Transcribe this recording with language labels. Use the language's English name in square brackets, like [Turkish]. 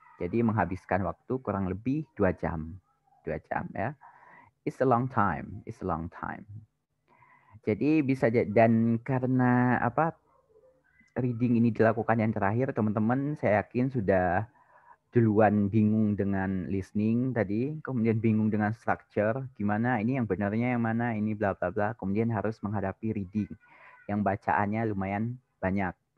[Indonesian] Jadi menghabiskan waktu kurang lebih 2 jam. 2 jam ya. [English] It's a long time, it's a long time. [Indonesian] Jadi dan karena reading ini dilakukan yang terakhir, teman-teman saya yakin sudah duluan bingung dengan listening tadi, kemudian bingung dengan structure, gimana ini yang benarnya yang mana, ini bla bla bla, kemudian harus menghadapi reading yang bacaannya lumayan banyak.